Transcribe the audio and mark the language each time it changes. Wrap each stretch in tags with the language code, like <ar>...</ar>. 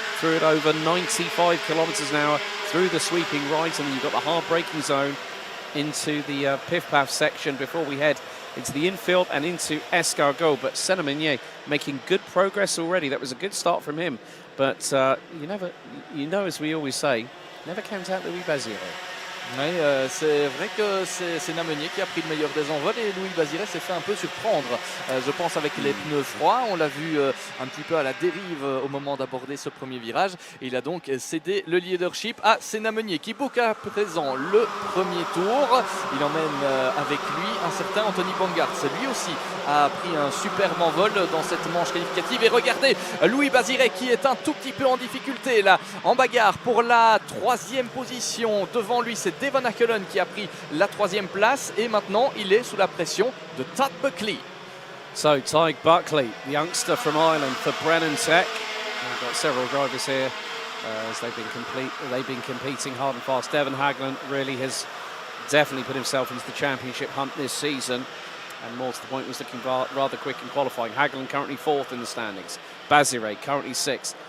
<en>Through it over 95 kilometres an hour through the sweeping right, and then you've got the hard braking zone into the Piff-Paff section before we head into the infield and into Escargot. But Senna making good progress already. That was a good start from him. But you know, as we always say, never count out Louis Baziré.</en> <fr>Oui, c'est vrai que c'est Namenier qui a pris le meilleur des envols et Louis Baziré s'est fait un peu surprendre. Je pense avec les pneus froids, on l'a vu un petit peu à la dérive au moment d'aborder ce premier virage. Et il a donc cédé le leadership à Namenier qui boucle à présent le premier tour. Il emmène avec lui un certain Anthony Bongard. Lui aussi a pris un superbe envol dans cette manche qualificative. Et regardez Louis Baziré qui est un tout petit peu en difficulté là, en bagarre pour la 3e position. Devant lui, c'est Devon Hackelen qui a pris la 3e place et maintenant il est sous la pression de Todd Buckley.</fr> <en>So Tyg Buckley, the youngster from Ireland for Brennan Tech. We've got several drivers here as they've been competing hard and fast. Devon Hackelen really has definitely put himself into the championship hunt this season, and more to the point was looking rather quick in qualifying. Hackelen currently 4th in the standings. Baziré currently 6th.</en>